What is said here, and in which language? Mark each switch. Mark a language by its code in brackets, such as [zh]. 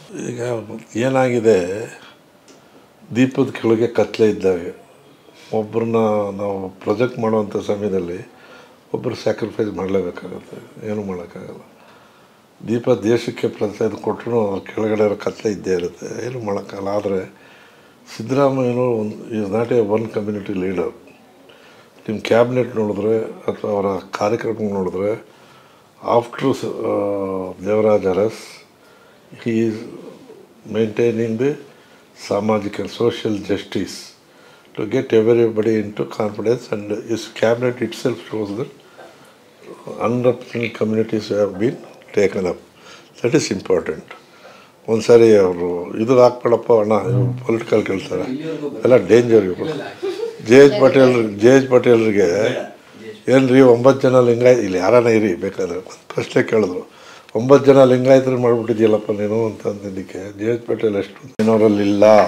[kn] ಈಗ ಏನಾಗಿದೆ, ದೀಪದ ಕೆಳಗೆ ಕತ್ತಲೆ ಇದ್ದಾಗ ಒಬ್ಬರನ್ನ ನಾವು ಪ್ರೊಜೆಕ್ಟ್ ಮಾಡುವಂಥ ಸಮಯದಲ್ಲಿ ಒಬ್ಬರು ಸ್ಯಾಕ್ರಿಫೈಸ್ ಮಾಡಲೇಬೇಕಾಗುತ್ತೆ, ಏನೂ ಮಾಡೋಕ್ಕಾಗಲ್ಲ. ದೀಪ ದೇಶಕ್ಕೆ ಪ್ರತಿನಿಧಿ ಕೊಟ್ಟರು ಅದ್ರ ಕೆಳಗಡೆ ಇರೋ ಕತ್ತಲೆ ಇದ್ದೇ ಇರುತ್ತೆ, ಏನೂ ಮಾಡೋಕ್ಕಾಗಲ್ಲ. [en] ಆದರೆ ಸಿದ್ದರಾಮಯ್ಯನವರು is not a one community leader. [kn] ನಿಮ್ಮ ಕ್ಯಾಬಿನೆಟ್ ನೋಡಿದ್ರೆ ಅಥವಾ ಅವರ ಕಾರ್ಯಕ್ರಮ ನೋಡಿದ್ರೆ, [en] After Devaraj Urs he is maintaining the ಸಾಮಾಜಿಕ social justice to get everybody into confidence, and his cabinet itself shows that unrepresented communities have been taken up. That is important. [kn] ಒಂದು ಸಾರಿ ಅವರು ಇದು ಹಾಕ್ಬೇಡಪ್ಪ ಅಣ್ಣ, ಪೊಲಿಟಿಕಲ್ ಕೇಳ್ತಾರೆ, ಎಲ್ಲ ಡೇಂಜರ್. ಇವರು ಜೆ ಎಚ್ ಪಟೇಲ್ರಿಗೆ ಏನು ರೀ 9 ಜನ ಲಿಂಗಾಯತ್ ಇಲ್ಲಿ ಯಾರಾನ ಇರಿ ಬೇಕಾದ್ರೆ ಒಂದು ಪ್ರಶ್ನೆ ಕೇಳಿದ್ರು. 9 ಜನ ಲಿಂಗಾಯತರು ಮಾಡಿಬಿಟ್ಟಿದ್ಯಲ್ಲಪ್ಪ ನೀನು ಅಂತ ಅಂದಿದ್ದಕ್ಕೆ ಜೆ ಎಚ್ ಪಟೇಲ್ ಎಷ್ಟು ಏನವರಲ್ಲಿಲ್ಲ.